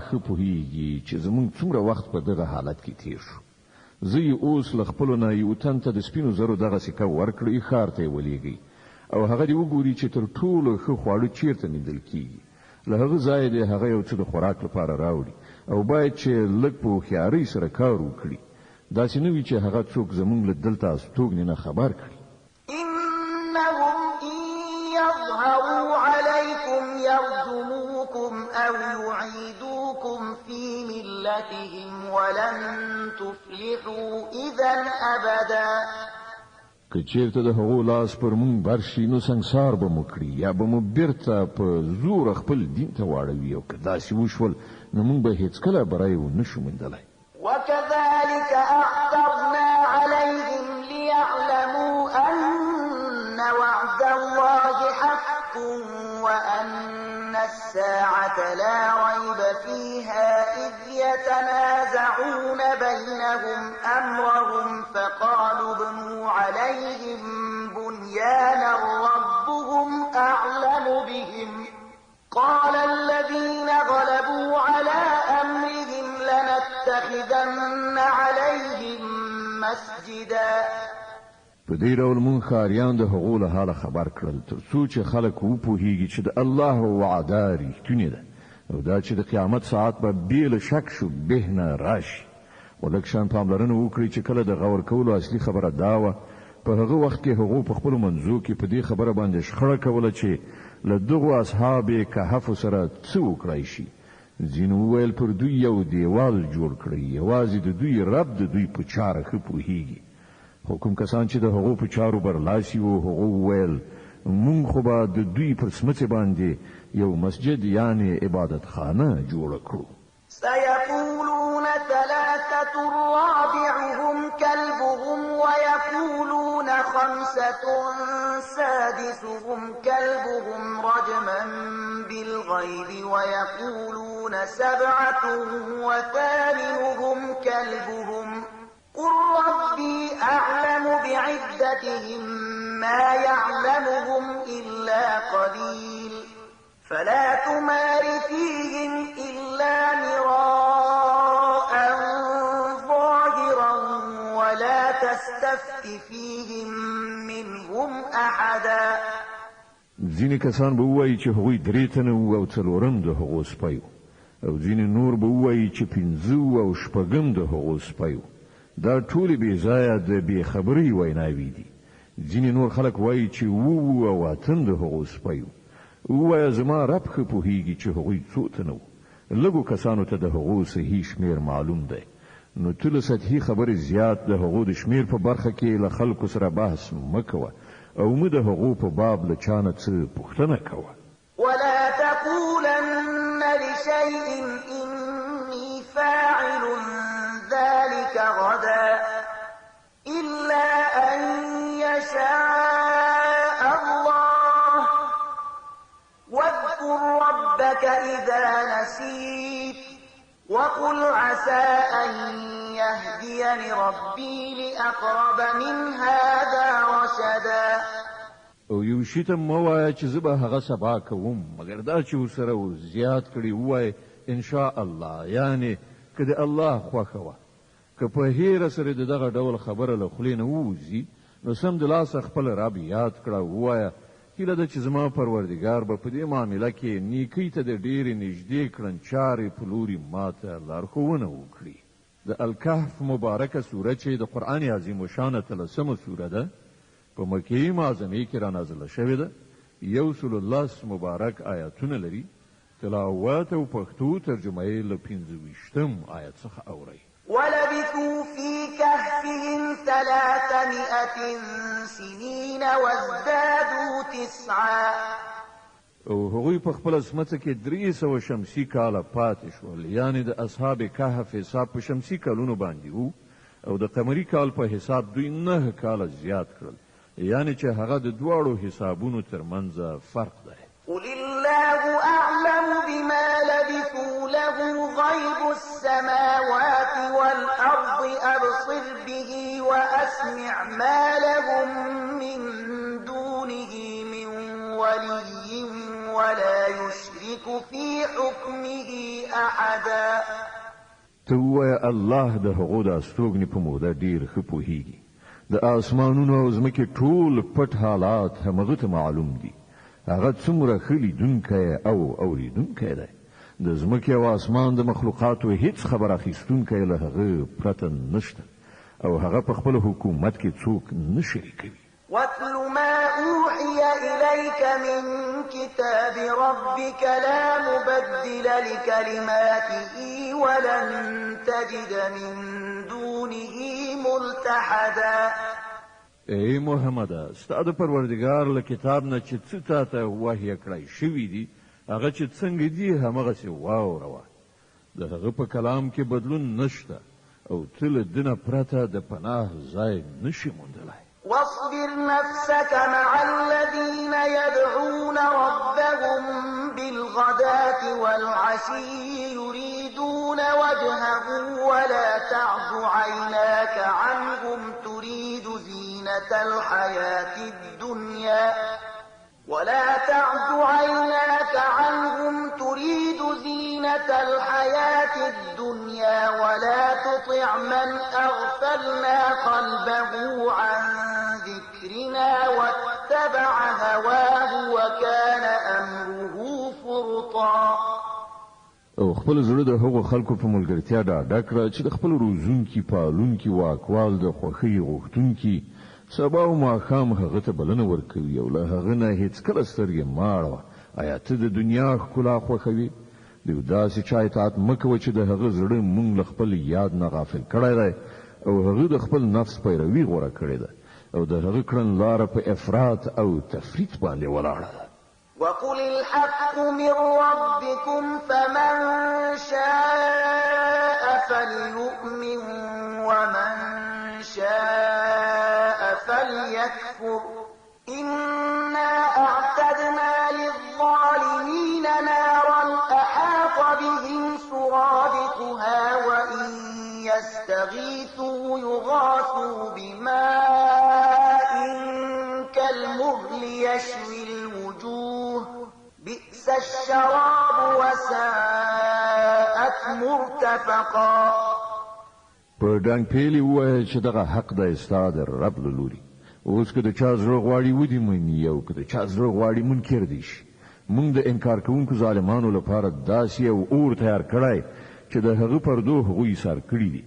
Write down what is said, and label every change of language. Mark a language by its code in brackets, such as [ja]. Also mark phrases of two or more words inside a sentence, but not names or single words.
[ps] ښه پوهیږي چې زموږ څومره وخت په دغه حالت کې تیر شو زه یې اوس له خپلو نه یو تن ته د سپینو زرو دغه سکه ورکړئ ښار ته یې ولېږئ او هغه دې وګوري چې تر ټولو ښه خواړه چیرته موندل کیږي له هغه ځایه دې هغه یو څه د خوراک لپاره راوړي او باید چې لږ په هوښیارۍ سره کار وکړي داسې نه وي چې هغه څوک زموږ له دلته استوګنې نه خبر کړي [ar] إنهم إن يظهروا عليكم يرجموكم أو يعيدوكم في ملتهم ولن تفلحوا إذا أبدا [ps] که چیرته د هغو لاس پر مونږ برشي نو سنګسار به مو کړي یا به مو بیرته په زور خپل دین ته واړوي او که داسې وشول نو مونږ به هیڅکله بری ونه شو موندلی [ar] وكذلك أعثرنا عليهم ليعلموا أن وعد الله حق وأن الساعة لا ريب فيها إذ يتنازعون بينهم أمرهم فقالوا ابنوا عليهم بنيانا ربهم أعلم بهم قال الذين غلبوا على أمرهم لنتخذن عليهم مسجدا [ps] په دې ډول مونږ ښاریان د هغو له حاله خبر کړل تر څو چې خلک وپوهیږي چې د الله وعده رښتونې ده او دا چې د قیامت ساعت به بې له شک شو به نه راشي خو لږ شان پاملرنه وکړي چې کله د غور کولو اصلي خبره دا وه په هغه وخت کې هغو په خپلو منځو کې په دې خبره باندې شخړه کوله چې له دغو اصحاب کهفو سره څه وکړای شي ځینو وویل پر دوی یو دیوال جوړ کړئ یوازې د دوی رب د دوی په چاره ښه پوهیږي خو کوم کسان چې د هغو په چارو برلاسي وو هغو وویل مونږ خو به د دوی پر سمڅې باندې یو مسجد یعنې عبادتخانه جوړه کړو [ar] سيقولون ثلاثة رابعهم كلبهم ويقولون خمسة سادسهم كلبهم رجما بالغيب ويقولون سبعة وثامنهم كلبهم قل ربي أعلم بعدتهم ما يعلمهم إلا قليل فلا تمار فيهم إلا مراء ظاهرا ولا تستفت فيهم منهم أحدا [ps] ځینې کسان به ووایي چې هغوی درې تنه وو او څلورم د هغو سپی وو او ځینې نور به ووایي چې پنځه وو او شپږم د هغو سپی وو دا ټولې بې ځایه د بې خبرۍ ویناوې دي ځینې نور خلک وایي چې وو او اتم د هغو سپی وو ووایه زما رب ښه پوهیږي چې هغوی څو تنه وو لږو کسانو ته د هغو صحیح شمیر معلوم دی نو ته له سطحي خبرې زیات د هغو د شمیر په برخه کې له خلکو سره بحث مه کوه او مه د هغو په باب له چا نه څه پوښتنه کوه [ar] ولا تقولن لشيء إني فاعل ذلك غدا إلا أن يشاء الله واذكر ربك إذا نسيت وقل عسى أن يهديني ربي لأقرب من هذا رشدا [ps] او یو شي ته مه وایه چې زه به هغه سبا کوم مګر دا چې ورسره زیات کړي ووایه [ar] انشاء الله [ps] یعنې که د الله خوښه وه که په هیره سره د دغه ډول خبره له خولې نه ووځي نو سمدلاسه خپل رب یاد کړه ووایه هیله ده چې زما پروردګار به په دې معامله کې نیکۍ ته د ډېرې نږدې کړنچارې په لوري ماته لارښوونه وکړي د الکهف مبارکه سوره چې د قرآن عظیم الشانه 13مه سوره ده په مکې معظمې کې را نازله شوې ده 110 مبارک آیاتونه لري تلاوت او پښتو ترجمه یې له 25 آیت څخه اورئ [ar] ولبثوا في كهفهم 300 سنين وازدادوا 9 [ps] او هغوی په خپل سمڅه کې 300 شمسي کاله پاتې شول یعنی د اصحاب کهف حساب په شمسي کالونو باندې وو او د قمري کال په حساب دوی 9 کاله زیات کړل یعنی چې هغه د دواړو حسابونو ترمنځ فرق دی [ar] قل الله أعلم بما لبثوا له غيب السماوات والأرض أبصر به وأسمع ما لهم من دونه من ولي ولا يشرك في حكمه أحدا [ps] توه الله د هغو د استوګنې په موده ډیر ښه پوهیږي د آسمانونو او ځمکې ټول پټ حالات همغه ته معلوم دي هغه څومره ښه لیدونکی او اوریدونکی دی د ځمکې او اسمان د مخلوقاتو هیڅ خبر اخیستونکی له هغه پرته نشته او هغه په خپل حکومت کې څوک نه شریکوي. [ar] واتل ما أوحي إليك من كتاب ربك لا مبدل لكلماته ولن تجد من دونه ملتحدا. [ps] ای محمد، ستا د پروردګار له کتاب نه چې څه تاته وحی کړی شوي دي هغه چې څنګه دي همغسې واوروه. د هغه په کلام کې بدلون نشته او ته له دنه پرته د پناه ځای نشي موندلی. [ar] واصبر نفسك مع الذين يدعون ربهم بالغداة والعشي يريدون وجهه ولا تعد عيناك عنهم تريد زينة الحياة الدنيا ولا تطع من أغفلنا قلبه عن ذكرنا واتبع هواه وكان أمره فرطا. [ps] او خپل زړه د هغو خلکو په ملګرتیا ډاډه کړه چې د خپل روزونکي پالونکي واکوال د خوښۍ غوښتونکي سبا او ماښام هغه ته بلنه ورکوي او له هغه نه هیڅکله سترګې مه اړوه. آیا ته د دنیا ښکلا خوښوې؟ د یو داسې چا اطاعت مه کوه چې د هغه زړه مونږ له خپل یاد نه غافل کړی دی او هغه د خپل نفس پیروي غوره کړې ده او د هغه کړنلاره په افراط او تفریط باندې ولاړه ده. [ar] وقل الحق من ربكم فمن شاء فليؤمن ومن شاء فليكفر إنا أعتدنا للظالمين نارا أحاط بهم سرادقها وإن يستغيثوا يغاثوا بماء كالمهل يشوي الوجوه بئس الشراب وساءت مرتفقا. [ps] په ډنګ پیلي ووایه چې دغه حق دی ستا د رب له لوري. اوس که د چا زړه غواړي ودې مني او که د چا زړه غواړي منکر دی شي. موږ د انکار کوونکو ظالمانو لپاره داسې یو اور تیار کړی چې د هغه پردو هغوی ایثار کړي دي.